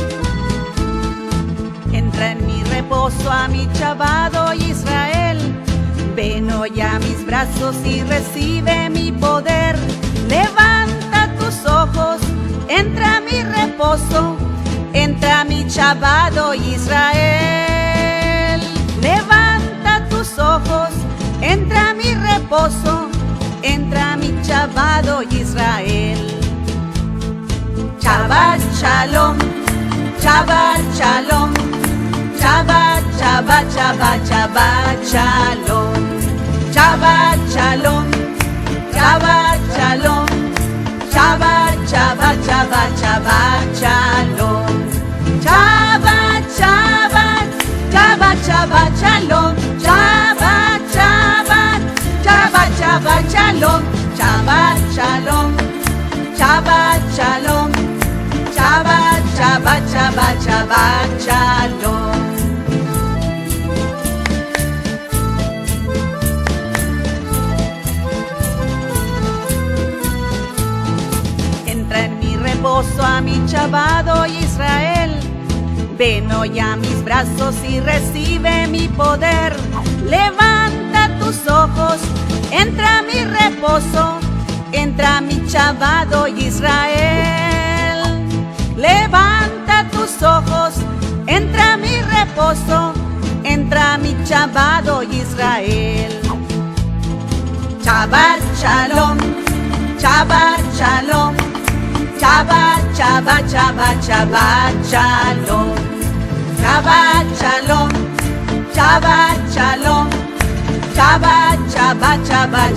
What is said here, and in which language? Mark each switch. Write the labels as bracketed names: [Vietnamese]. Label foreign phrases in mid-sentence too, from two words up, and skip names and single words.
[Spanish] Entra en mi reposo a mi chavado Israel, hoy a mis brazos y recibe mi poder. Levanta tus ojos, entra a mi reposo, entra a mi Shabbat, oh Israel. Levanta tus ojos, entra a mi reposo, entra a mi Shabbat, oh Israel. [Hebrew] שבת שלום, שבת שלום, שבת, שבת, שבת, שבת שלום, שבת שלום, שבת שלום, שבת, שבת, שבת, שבת שלום, שבת, שבת, שבת, שבת שלום, שבת, שבת, שבת, שבת שלום, שבת שלום, שבת שלום, שבת, שבת, שבת, שבת שלום. [Spanish] Entra en mi reposo a mi Shabbat, oh Israel. Ven hoy a mis brazos y recibe mi poder. Levanta tus ojos, entra a mi reposo, entra a mi Shabbat, oh Israel. Levanta tus ojos, entra a mi reposo, entra a mi Shabbat, oh Israel. [Hebrew] שבת שלום, שבת שלום, שבת, שבת, שבת, שבת שלום, שבת שלום, שבת שלום, שבת, שבת, שבת,